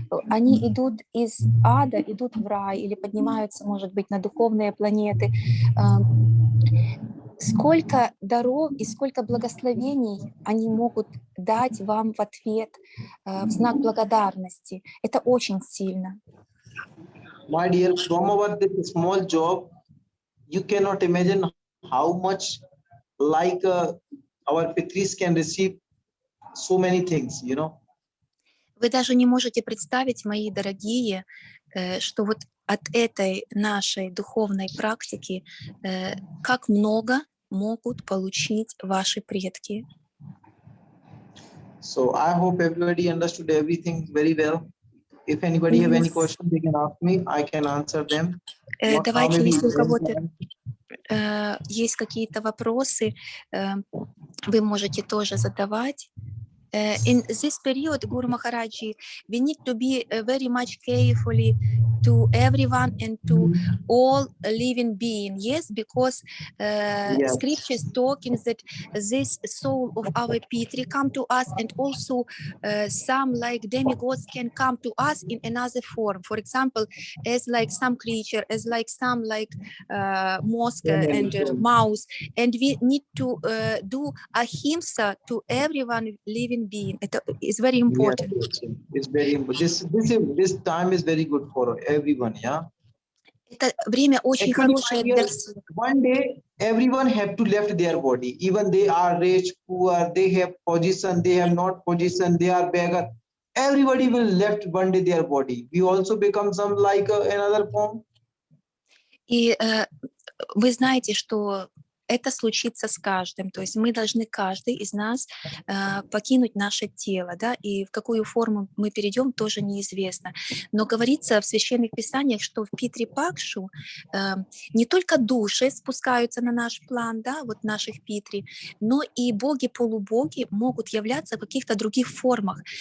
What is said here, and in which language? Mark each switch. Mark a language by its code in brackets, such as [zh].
[ru] Они идут из ада, идут в рай или поднимаются, может быть, на духовные планеты. Сколько даров и сколько благословений они могут дать вам в ответ, в знак благодарности. Это очень сильно. [en] My dear, from our this small job, you cannot imagine how much like our Pitris can receive so many things, you know. [ru] Вы даже не можете представить, мои дорогие, что вот от этой нашей духовной практики как много могут получить ваши предки. [en] So I hope everybody understood everything very well. If anybody have any question, they can ask me. I can answer them. [ru] Давайте, если у кого-то есть какие-то вопросы, вы можете тоже задавать. [en] In this period, Guru Maharaji, we need to be very much carefully to everyone and to all living being. Yes, because scriptures talking that this soul of our Pitri come to us, and also some like demigods can come to us in another form. For example, as like some creature, as like some like mosque and mouse, and we need to do ahimsa to everyone living being. It is very important. Yes, it's very important. This time is very good for everyone. Yeah. [ru] Это время очень [en] Actually, [ru] хорошее для всех. [en] one day everyone have to left their body. Even they are rich, poor, they have position, they have not position, they are beggar. Everybody will left one day their body. We also become some like another form. [ru] И вы знаете, что это случится с каждым, то есть мы должны, каждый из нас, покинуть наше тело, да, и в какую форму мы перейдем, тоже неизвестно. Но говорится в священных писаниях, что в Питри-Пакшу не только души спускаются на наш план, да, вот наших Питри, но и боги-полубоги могут являться в каких-то других формах.